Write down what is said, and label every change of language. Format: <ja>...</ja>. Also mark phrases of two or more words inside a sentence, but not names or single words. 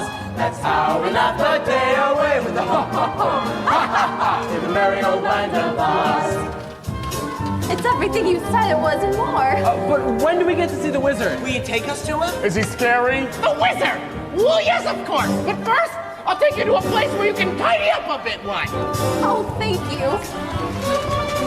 <en>That's how we laugh the day away with the ho ho ho, ha ha ha, in the merry old land of Oz. It's everything you said it was and more. But when do we get to see the wizard? Will you take us to him? Is he scary? The wizard! Well, yes, of course. But first, I'll take you to a place where you can tidy up a bit, like. Oh, thank you.</en>